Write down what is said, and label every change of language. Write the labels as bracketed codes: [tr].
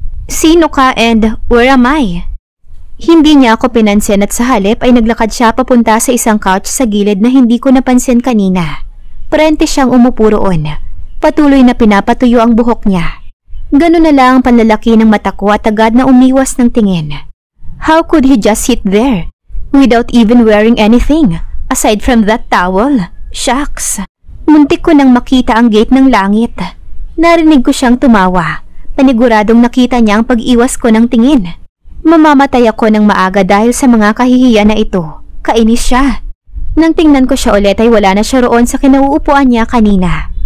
[tl] Sino ka [en] and where am I? [tl] Hindi niya ako pinansin at sa halip ay naglakad siya papunta sa isang couch sa gilid na hindi ko napansin kanina. Parente siyang umupo roon. Patuloy na pinapatuyo ang buhok niya. Ganun na lang ang panlalaki ng mata ko at agad na umiwas ng tingin. [en] How could he just sit there, without even wearing anything, aside from that towel? Shucks! [tl] Muntik ko nang makita ang gate ng langit. Narinig ko siyang tumawa. Paniguradong nakita niya ang pag-iwas ko ng tingin. Mamamatay ako ng maaga dahil sa mga kahihiyan na ito. Kainis siya. Nang tingnan ko siya ulit ay wala na siya roon sa kinauupuan niya kanina.